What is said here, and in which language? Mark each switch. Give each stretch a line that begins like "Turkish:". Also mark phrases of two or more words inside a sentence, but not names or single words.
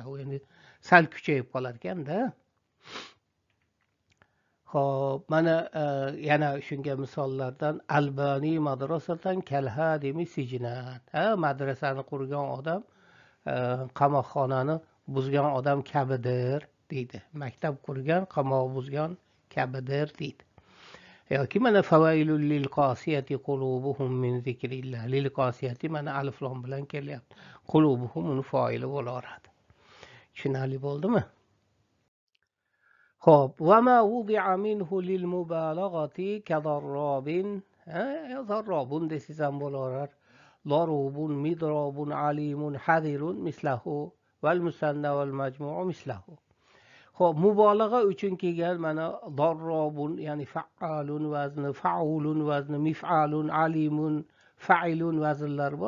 Uzbek: U endi sal kuchayib qolar ekanda. Xo'p, mana yana shunga misollardan
Arabic: الباني مدرسة كالهادم سجنا.
Uzbek: Madrasani qurgan odam qamoqxonani buzgan odam kabidir deydi. Maktab qurgan, qamoq buzgan kabidir deydi. Yoki mana
Arabic: فويل للقاسية قلوبهم من ذكر الله. للقاسية
Uzbek: mana alif lom bilan kelyapti. Qulubuhum uni foili bo'laveradi. Tushunarli bo'ldimi? Xo'p,
Arabic: وما وضع منه للمبالغة كضراب,
Uzbek: darrabun desiz ham bo'laverar.
Arabic: ضروب، مضراب، عليم، حذر مثله والمثنى والمجموع مثله.
Uzbek: Xo'p, mubolag'a uchun kelgan mana darrabun, ya'ni fa'alun vazni, fa'ulun vazni, mif'alun, alimun, fa'ilun vaznlar bor.